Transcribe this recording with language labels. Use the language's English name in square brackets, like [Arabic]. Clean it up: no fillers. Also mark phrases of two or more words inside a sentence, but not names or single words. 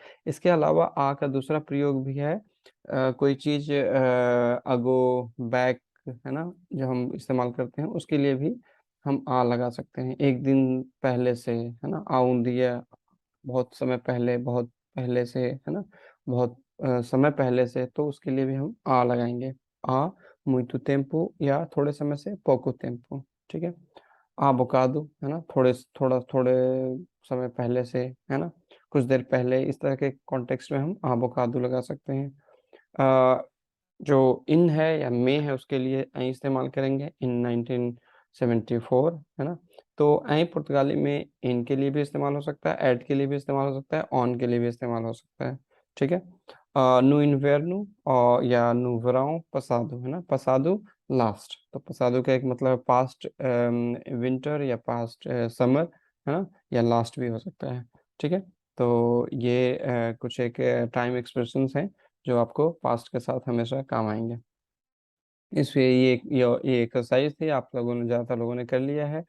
[Hindi] इसके अलावा आ का दूसरा प्रयोग भी है, कोई चीज अगो, बैक, है ना, जो हम इस्तेमाल करते हैं उसके लिए भी हम आ लगा सकते हैं। एक दिन पहले से, है ना, [Portuguese] há um dia, [Hindi] बहुत समय पहले, बहुत पहले से, है ना, बहुत समय पहले से, तो उसके लिए भी हम आ लगाएंगे। [Portuguese] há muito tempo, [Hindi] या थोड़े समय से [Portuguese] pouco tempo। [Hindi] ठीक है, [Portuguese] há bocado, [Hindi] है ना, थोड़े समय पहले से, है ना, कुछ देर पहले, इस तरह के कॉन्टेक्स्ट में हम [Portuguese] há bocado [Hindi] लगा सकते हैं। अ, जो इन है या मे है उसके लिए ऐ इस्तेमाल करेंगे, इन 1974, है ना। तो ऐ पुर्तगाली में इन के लिए भी इस्तेमाल हो सकता है, एट के लिए भी इस्तेमाल हो सकता है, ऑन के लिए भी इस्तेमाल हो सकता है। ठीक है, [Portuguese] no inverno [Hindi] और या [Portuguese] no verão passado, [Hindi] है ना, [Portuguese] पसादो लास्ट। [Hindi] तो पसादो का एक मतलब [English] past winter [Hindi] या [English] past summer, [Hindi] है ना, या लास्ट भी हो सकता है। ठीक है, तो ये कुछ एक [English] time expressions [Hindi] हैं जो आपको पास्ट के साथ हमेशा काम आएंगे। इसलिए ये एक्सरसाइज थी, आप लोगों ने, ज़्यादातर लोगों ने कर लिया है।